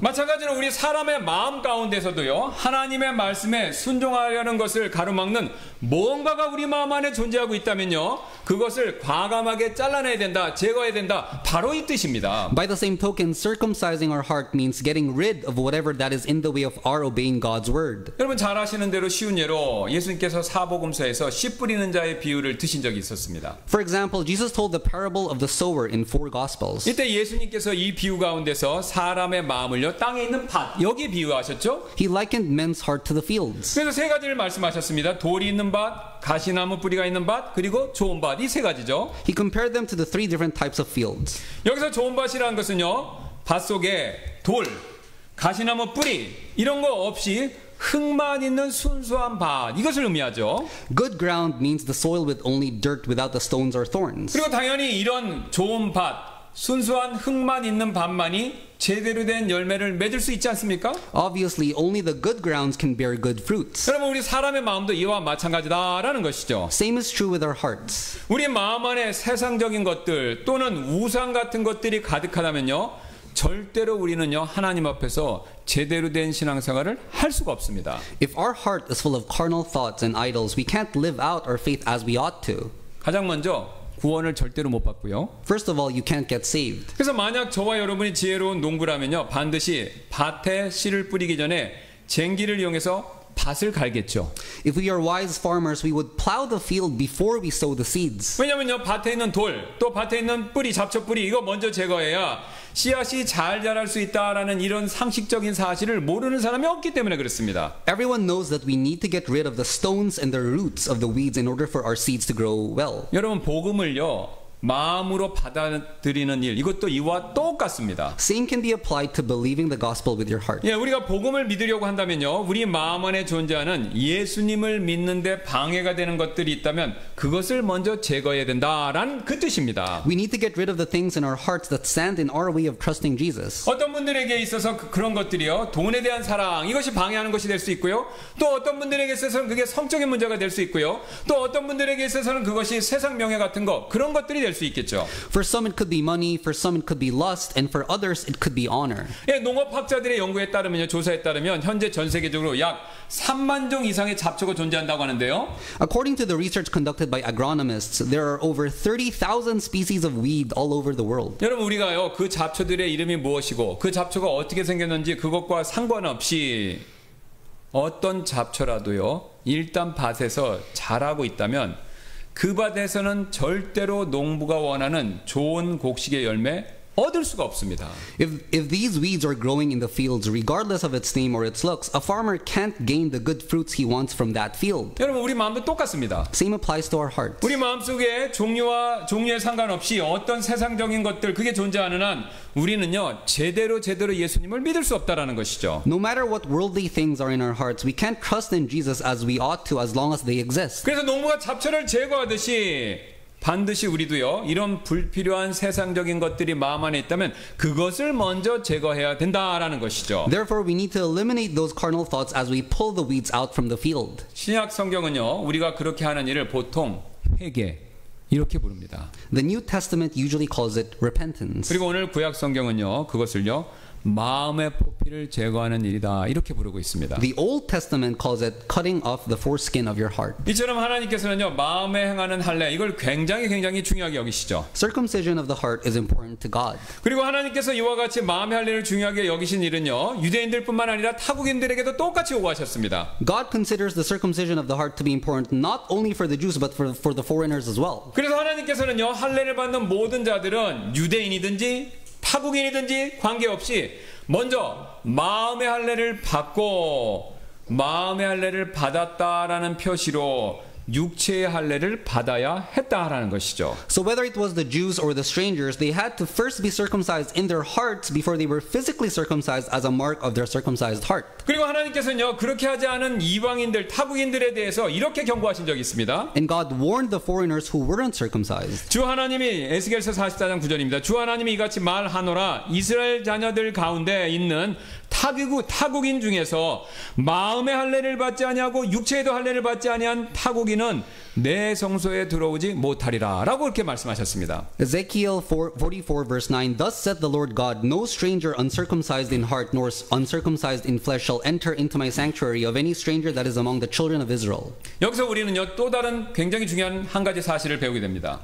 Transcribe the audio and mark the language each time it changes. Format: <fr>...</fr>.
<ko>마찬가지로 우리 사람의 마음 가운데서도요 하나님의 말씀에 순종하려는 것을 가로막는 뭔가가 우리 마음 안에 존재하고 있다면요 그것을 과감하게 잘라내야 된다, 제거해야 된다, 바로 이 뜻입니다.</ko> <en>By the same token, circumcising our heart means getting rid of whatever that is in the way of our obeying God's word.</en> <ko>여러분 잘 아시는 대로 쉬운 예로 예수님께서 사복음서에서 씨 뿌리는 자의 비유를 드신 적이 있었습니다.</ko> <en>For example, Jesus told the parable of the sower in 4 Gospels.</en> <ko>이때 예수님께서 이 비유 가운데서 사람의 마음을요 땅에 있는 밭 여기 비유하셨죠.</ko> <en>He likened men's heart to the fields.</en> <ko>그래서 세 가지를 말씀하셨습니다. 돌이 있는 밭, 가시나무 뿌리가 있는 밭, 그리고 좋은 밭 이 세 가지죠.</ko> <en>He compared them to the 3 different types of fields.</en> <ko>여기서 좋은 밭이라는 것은요 밭 속에 돌, 가시나무 뿌리 이런 거 없이 흙만 있는 순수한 밭 이것을 의미하죠.</ko> <en>Good ground means the soil with only dirt without the stones or thorns.</en> <ko>그리고 당연히 이런 좋은 밭, 순수한 흙만 있는 밭만이 제대로 된 열매를 맺을 수 있지 않습니까?</ko> <en>Obviously, only the good grounds can bear good fruits.</en> <ko>여러분 우리 사람의 마음도 이와 마찬가지다라는 것이죠.</ko> <en>Same is true with our hearts.</en> <ko>우리 마음 안에 세상적인 것들 또는 우상 같은 것들이 가득하다면요 절대로 우리는요 하나님 앞에서 제대로 된 신앙생활을 할 수가 없습니다.</ko> <en>If our heart is full of carnal thoughts and idols, we can't live out our faith as we ought to.</en> <ko>가장 먼저 구원을 절대로 못 받고요.</ko> <en>First of all, you can't get saved.</en> <ko>그래서 만약 저와 여러분이 지혜로운 농부라면요 반드시 밭에 씨를 뿌리기 전에 쟁기를 이용해서 밭을 갈겠죠.</ko> <en>If we are wise farmers, we would plow the field before we sow the seeds.</en> <ko>왜냐면요 밭에 있는 돌, 또 밭에 있는 뿌리, 잡초 뿌리 이거 먼저 제거해야 씨앗이 잘 자랄 수 있다라는 이런 상식적인 사실을 모르는 사람이 없기 때문에 그렇습니다.</ko> <en>Everyone knows that we need to get rid of the stones and the roots of the weeds in order for our seeds to grow well.</en> <ko>여러분 복음을요 마음으로 받아들이는 일 이것도 이와 똑같습니다.</ko> <en>Same can be applied to believing the gospel with your heart.</en> <ko>예, 우리가 복음을 믿으려고 한다면요 우리 마음 안에 존재하는 예수님을 믿는데 방해가 되는 것들이 있다면 그것을 먼저 제거해야 된다라는 그 뜻입니다.</ko> <en>We need to get rid of the things in our hearts that stand in our way of trusting Jesus.</en> <ko>어떤 분들에게 있어서 그런 것들이요 돈에 대한 사랑 이것이 방해하는 것이 될 수 있고요 또 어떤 분들에게 있어서는 그게 성적인 문제가 될 수 있고요 또 어떤 분들에게 있어서는 그것이 세상 명예 같은 거 그런 것들이 될 수 있겠죠.</ko> <en>For some it could be money, for some it could be lust, and for others it could be honor.</en> <ko>예, 농업학자들의 연구에 따르면요 조사에 따르면 현재 전 세계적으로 약 3만 종 이상의 잡초가 존재한다고 하는데요.</ko> <en>According to the research conducted by agronomists, there are over 30,000 species of weed all over the world.</en> <ko>여러분 우리가요 그 잡초들의 이름이 무엇이고 그 잡초가 어떻게 생겼는지 그것과 상관없이 어떤 잡초라도요 일단 밭에서 자라고 있다면 그 밭에서는 절대로 농부가 원하는 좋은 곡식의 열매 얻을 수가 없습니다.</ko> <en>If these weeds are growing in the fields, regardless of its name or its looks, a farmer can't gain the good fruits he wants from that field.</en> <ko>여러분 우리 마음도 똑같습니다.</ko> <en>Same applies to our hearts.</en> <ko>우리 마음속에 종류에 상관없이 어떤 세상적인 것들 그게 존재하는 한 우리는요 제대로 예수님을 믿을 수 없다라는 것이죠.</ko> <en>No matter what worldly things are in our hearts, we can't trust in Jesus as we ought to as long as they exist.</en> <ko>그래서 농부가 잡초를 제거하듯이 반드시 우리도요 이런 불필요한 세상적인 것들이 마음 안에 있다면 그것을 먼저 제거해야 된다라는 것이죠.</ko> <en>Therefore, we need to eliminate those carnal thoughts as we pull the weeds out from the field.</en> <ko>신약 성경은요 우리가 그렇게 하는 일을 보통 회개 이렇게 부릅니다.</ko> <en>The New Testament usually calls it repentance.</en> <ko>그리고 오늘 구약 성경은요 그것을요 마음의 포피를 제거하는 일이다 이렇게 부르고 있습니다.</ko> <en>The Old Testament calls it cutting off the foreskin of your heart.</en> <ko>이처럼 하나님께서는요 마음에 행하는 할례 이걸 굉장히 중요하게 여기시죠.</ko> <en>Circumcision of the heart is important to God.</en> <ko>그리고 하나님께서 이와 같이 마음의 할례를 중요하게 여기신 일은요 유대인들뿐만 아니라 타국인들에게도 똑같이 요구하셨습니다.</ko> <en>God considers the circumcision of the heart to be important not only for the Jews but for the foreigners as well.</en> <ko>그래서 하나님께서는요 할례를 받는 모든 자들은 유대인이든지 타국인이든지 관계없이 먼저 마음의 할례를 받고 마음의 할례를 받았다라는 표시로 육체의 할례를 받아야 했다라는 것이죠.</ko> <en>So whether it was the Jews or the strangers, they had to first be circumcised in their hearts before they were physically circumcised as a mark of their circumcised heart.</en> <ko>그리고 하나님께서는요, 그렇게 하지 않은 이방인들, 타국인들에 대해서 이렇게 경고하신 적이 있습니다.</ko> <en>And God warned the foreigners who weren't circumcised.</en> <ko>주 하나님이 에스겔서 44장 9절입니다. 주 하나님이 이같이 말하노라 이스라엘 자녀들 가운데 있는 타국인 중에서 마음의 할례를 받지 아니하고 육체에도 할례를 받지 아니한 타국인은 내 성소에 들어오지 못하리라 라고 이렇게 말씀하셨습니다.</ko> <en>Ezekiel 44 verse 9, Thus said the Lord God, No stranger uncircumcised in heart nor uncircumcised in flesh shall enter into my sanctuary of any stranger that is among the children of Israel.</en> <ko>여기서 우리는요, 또 다른 굉장히 중요한 한 가지 사실을 배우게 됩니다.</ko>